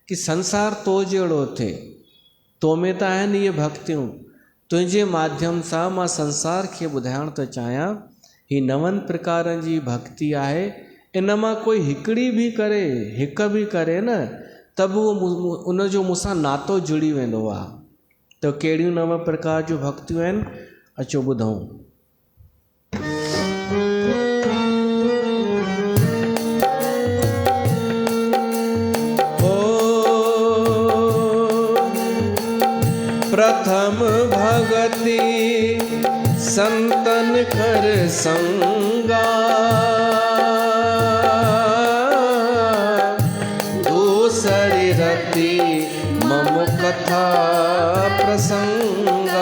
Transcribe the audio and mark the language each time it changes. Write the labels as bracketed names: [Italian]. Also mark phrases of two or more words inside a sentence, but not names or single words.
[Sindhi] कि संसार तो जहिड़ो थिए, तो में त आहिनि इहे भक्तियूं, तुंहिंजे माध्यम सां मां संसार खे ॿुधाइणु थो चाहियां। ही 9 प्रकारनि जी भक्ति आहे। इन मां कोई हिकिड़ी बि करे, हिकु बि करे न, त बि उनजो मूंसां नातो जुड़ी वेंदो आहे। त कहिड़ियूं 9 प्रकार जूं भक्तियूं आहिनि, अचो ॿुधूं। [Awadhi] प्रथम भगति संतन कर संगा, दूसरी रति मम कथा प्रसंगा।